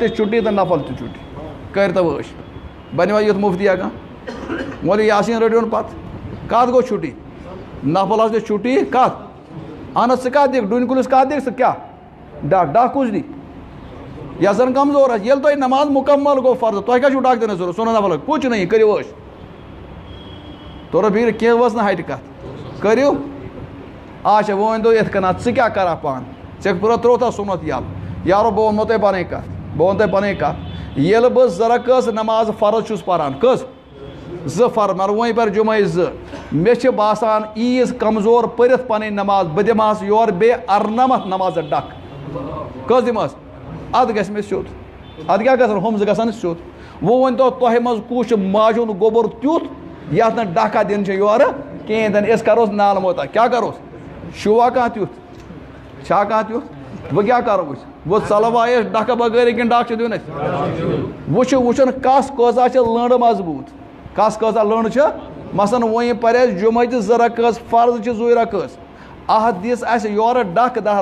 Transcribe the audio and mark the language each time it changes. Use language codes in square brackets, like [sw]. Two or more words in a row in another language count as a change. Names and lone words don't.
[ks] تہِ چھُٹی تہٕ نفل تہِ چھُٹی کٔرۍتو ٲش بنوا یُتھ مُفتیا کانٛہہ مولوی یاسیٖن رٔٹۍوُن پتہٕ کتھ گوٚو چھُٹی نفل حظ گٔے چھُٹی کتھ اہن حظ ژٕ کتھ دِکھ ڈوٗنۍ کُلِس کتھ دِکھ ژٕ کیٛاہ ڈکھ کُس دی یس زن کمزور آسہِ ییٚلہِ تۄہہِ نماز مُکمل گوٚو فرض تۄہہِ کیٛاہ چھُو ڈکھ دِنٕچ ضروٗرت سُنت نفل کُچھ نہٕ یہِ کٔرِو ٲش تورٕ فِکرِ کینٛہہ ؤژھ نہٕ ہٹہِ کتھ کٔرِو اچھا وۄنۍ ؤنۍتو یِتھ کٔنۍ ژٕ کیٛاہ کرکھ پانہٕ ژےٚ ترٛووتھا سُنت یلہٕ یارو بہٕ ونمو تۄہہِ پنٕنۍ کتھ بہٕ ونہٕ تۄہہِ پنٕنۍ کتھ ییٚلہِ بہٕ زٕ رکٲژ نماز فرض چھُس پران کٔژ زٕ فرض مگر وۄنۍ پَرِ جُمعے زٕ مےٚ چھِ باسان عیٖز کمزور پٔرِتھ پنٕنۍ نماز بہٕ دِمہس یورٕ بیٚیہِ 98 نمازٕ ڈکھ کٔژ دِمہس ادٕ گژھِ مےٚ سیوٚد ادٕ کیٛاہ گژھان ہُم زٕ گژھن سیوٚد وۄنۍ ؤنۍتو تۄہہِ منٛز کُس چھُ ماجہِ ہُنٛد گوٚبُر تیُتھ یتھ نہٕ ڈکھا دِنہٕ چھِ یورٕ کِہینۍ تہِ نہٕ أسۍ کروس نالہٕ موتا کیٛاہ کروس چھُوا کانٛہہ تیُتھ چھا کانٛہہ تیُتھ وۄنۍ کیٛاہ کرو أسۍ وۄنۍ ژلوے أسۍ ڈکھٕ بغٲرٕے کِنہٕ ڈکھ چھُ دیُن اَسہِ وۄنۍ چھُ وٕچھُن کس کۭژاہ چھِ لٔنٛڈ مضبوٗط کس کۭژاہ لٔنٛڈ چھِ مثلاً وۄنۍ پرِ اَسہِ جُمعچہِ 2 رکٲژ فرض چھِ 2 رکٲژ اتھ دِژ اَسہِ یورٕ ڈکھ 10